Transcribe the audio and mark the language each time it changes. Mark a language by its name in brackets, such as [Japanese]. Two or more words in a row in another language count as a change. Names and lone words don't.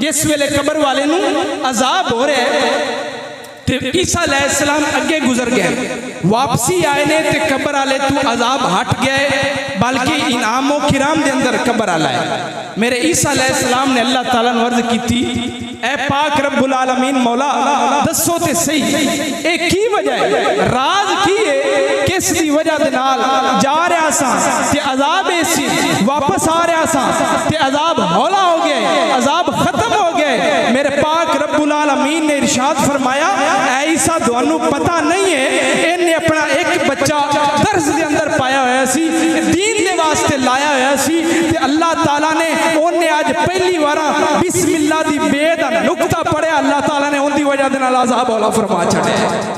[Punjabi] جس ویلے قبر والے نوں عذاب ہو رہا ہے تے عیسیٰ علیہ السلام اگے گزر گئے، واپسی آئے نے تے قبر والے توں عذاب ہٹ گئے، بلکہ انعام و اکرام دے اندر قبر والا ہے. میرے عیسیٰ علیہ السلام نے اللہ تعالیٰ نوں عرض کیتی، اے پاک [Arabic] رب العالمين [Punjabi] مولا دسو تے سہی اے کی وجہ ہے، راز کی ہے، کس دی وجہ دے نال جا رہا سا تے عذاب ایسی واپس آ رہا سا تے عذاب ہولا ہو گیا، عذاب ختم ہو گئے. میرے پاک [Arabic] رب العالمين [Punjabi] نے ارشاد فرمایا، اے عیسیٰ تہانوں پتہ نہیں ہے انہیں اپنا اک بچہ درس دے اندر پایا ہویا سی، دین دے واسطے لایا ہویا سی تے اللہ تعالیٰ نے انہیں آج پہلی بار بسم اللہ دی بے د نقطہ پڑھیا، اللہ تعالیٰ نے ان کی وجہ دے نال عذاب ہولا فرما چھڈیا.